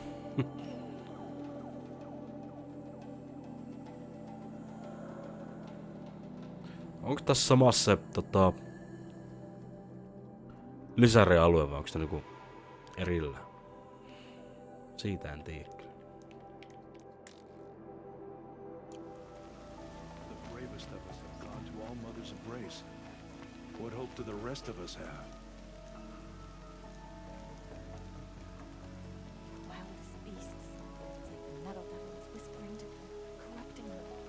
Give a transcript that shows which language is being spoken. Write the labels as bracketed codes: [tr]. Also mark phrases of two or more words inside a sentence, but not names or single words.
[fi] Onko tässä samassa se lisärialue vai onko se niinku erillä? Siitä en tiedä. [en] The bravest of us have gone to all mother's embrace. What hope do the rest of us have? Wildest beasts. It's like the metal that was whispering to them, corrupting them.